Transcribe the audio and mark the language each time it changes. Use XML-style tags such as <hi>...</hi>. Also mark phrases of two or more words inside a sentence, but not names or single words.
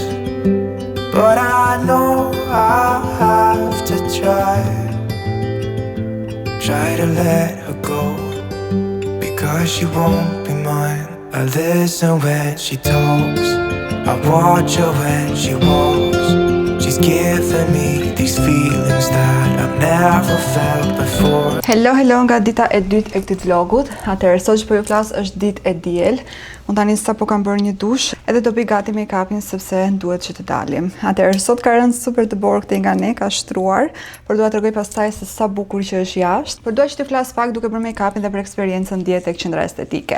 <en>But I know I have to try to let her go, because she won't be mine. I listen when she talks, I watch her when she walks. She's giving me these feelings that I've never felt before.</en> <sq>Hello nga dita e dytë e këtij vlogut. Atëherë sot që po ju flas është ditë e diel. Unë tani sapo kam bërë një dush edhe do bëj gati make-upin sepse duhet që të dalim. Atëherë sot ka rënë super të borë këtej nga ne, ka shtruar, por dua t'rregoj pastaj se sa bukur që është jashtë. Por dua që të flas pak duke bërë make-upin dhe për eksperiencën dje tek qendra estetike.</sq>